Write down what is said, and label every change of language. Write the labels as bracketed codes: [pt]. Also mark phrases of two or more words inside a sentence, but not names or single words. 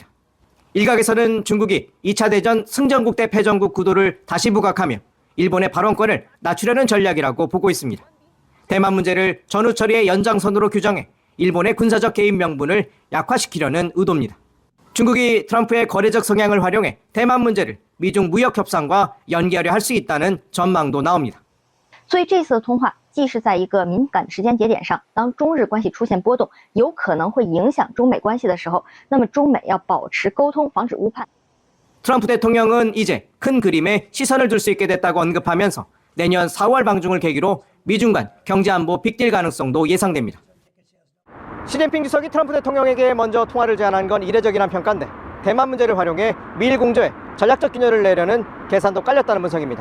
[ko] 일각에서는 중국이 2차 대전 승전국 대 패전국 구도를 다시 부각하며 일본의 발언권을 낮추려는 전략이라고 보고 있습니다. 대만 문제를 전후 처리의 연장선으로 규정해 일본의 군사적 개입 명분을 약화시키려는 의도입니다. 중국이 트럼프의 거래적 성향을 활용해 대만 문제를 미중 무역 협상과 연계하려 할 수 있다는 전망도 나옵니다. [zh] 所以这次的通话既是在一个敏感的时间节点上，当中日关系出现波动，有可能会影响中美关系的时候，那么中美要保持沟通，防止误判。 [ko] 트럼프 대통령은 이제 큰 그림에 시선을 둘 수 있게 됐다고 언급하면서 내년 4월 방중을 계기로 미중 간 경제안보 빅딜 가능성도 예상됩니다. 시진핑 주석이 트럼프 대통령에게 먼저 통화를 제안한 건 이례적이란 평가인데 대만 문제를 활용해 미일 공조에 전략적 균열을 내려는 계산도 깔렸다는 분석입니다.